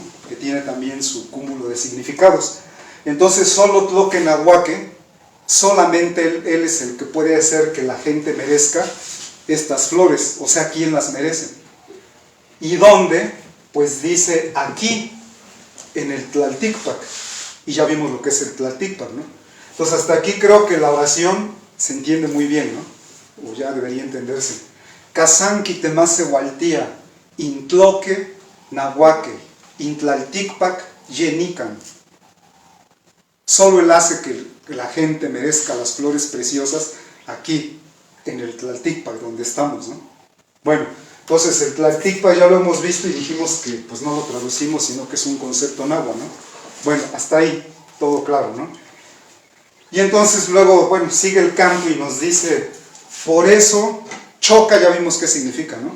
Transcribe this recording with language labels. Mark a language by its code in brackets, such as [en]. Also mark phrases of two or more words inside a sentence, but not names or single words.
[es] Que tiene también su cúmulo de significados. Entonces solo Tloquenahuaque, solamente él es el que puede hacer que la gente merezca estas flores, o sea, ¿quién las merece? ¿Y dónde? Pues dice aquí, en el Tlalticpac, y ya vimos lo que es el Tlalticpac, ¿no? Entonces hasta aquí creo que la oración se entiende muy bien, ¿no? O ya debería entenderse. [nci] Kazanqui temase hualtía, intloque nahuaque, intlalticpac yenican. [es] Solo él hace que la gente merezca las flores preciosas aquí, en el Tlalticpac, donde estamos, ¿no? Bueno, entonces el Tlalticpac ya lo hemos visto y dijimos que pues no lo traducimos, sino que es un concepto náhuatl, ¿no? Bueno, hasta ahí todo claro, ¿no? Y entonces luego, bueno, sigue el canto y nos dice, por eso, choca, ya vimos qué significa, ¿no?